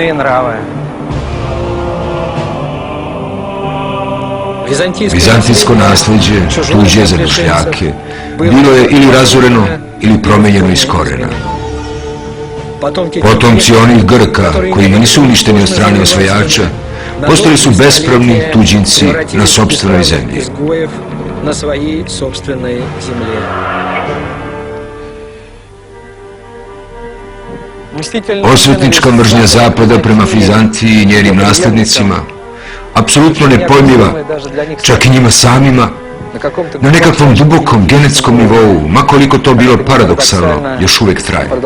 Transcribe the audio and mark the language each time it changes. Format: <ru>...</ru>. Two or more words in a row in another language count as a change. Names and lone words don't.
<sr>Vizantijsko nasljeđe, tuđe zadošljake, bilo je ili razoreno ili promenjeno iz korena. Potomci onih Grka, koji nisu uništeni od strane osvajača, postali su bespravni tuđinci na sopstvenoj zemlji.</sr> <ru>На своей собственной земле.</ru> <sr>Osvetnička mržnja Zapada prema Vizantiji i njenim naslednicima, apsolutno nepojmljiva, čak i njima samima, na nekakvom dubokom genetskom nivou, makoliko to bilo paradoksalno, još uvijek traje.</sr>